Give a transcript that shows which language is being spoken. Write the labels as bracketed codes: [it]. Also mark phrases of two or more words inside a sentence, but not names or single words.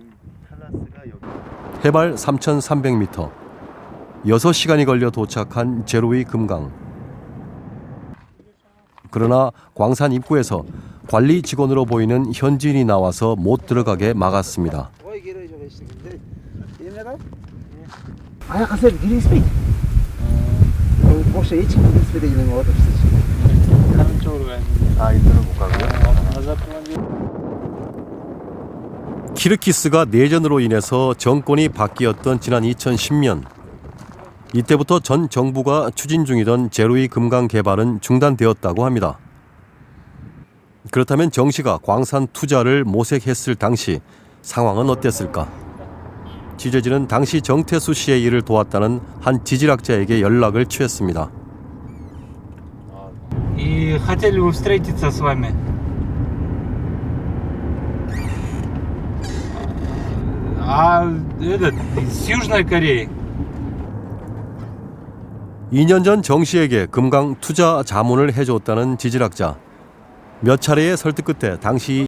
[ko] 해발 3,300m, 6시간이 걸려 도착한 제로이 금강. 그러나 광산 입구에서 관리 직원으로 보이는 현지인이 나와서 못 들어가게 막았습니다. [en] I said, did you speak? [ko] 혹시 이층 스피드 있는 거 어떻게 다른 쪽으로 가야지. 이들은 못 가고요? 키르기스가 내전으로 인해서 정권이 바뀌었던 지난 2010년. 이때부터 전 정부가 추진 중이던 제로이 금강 개발은 중단되었다고 합니다. 그렇다면 정 씨가 광산 투자를 모색했을 당시 상황은 어땠을까? 취재진은 당시 정태수 씨의 일을 도왔다는 한 지질학자에게 연락을 취했습니다. [ru] И хотели бы встретиться с вами. С Южной Кореи. [ko] 2년 전 정 씨에게 금강 투자 자문을 해줬다는 지질학자. 몇 차례의 설득 끝에 당시